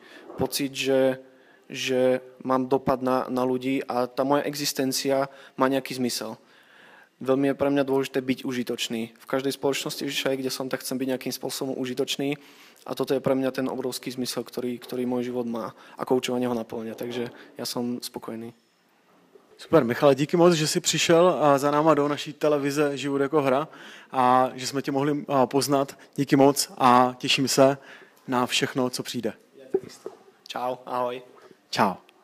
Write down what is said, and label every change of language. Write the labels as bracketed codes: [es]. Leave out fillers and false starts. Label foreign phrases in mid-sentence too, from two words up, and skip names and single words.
[sk] Pocit, že mám dopad na ľudí a tá moja existencia má nejaký zmysel. Veľmi je pre mňa dôležité byť užitočný. V každej spoločnosti, kde som, tak chcem byť nejakým spôsobom užitočný. A toto je pre mňa ten obrovský zmysel, ktorý môj život má a koučovanie ho naplňa. Takže ja som spokojný. [cs] Super, Michale, díky moc, že jsi přišel za náma do naší televize Život jako hra a že jsme tě mohli poznat. Díky moc a těším se na všechno, co přijde. Čau, ahoj. Čau.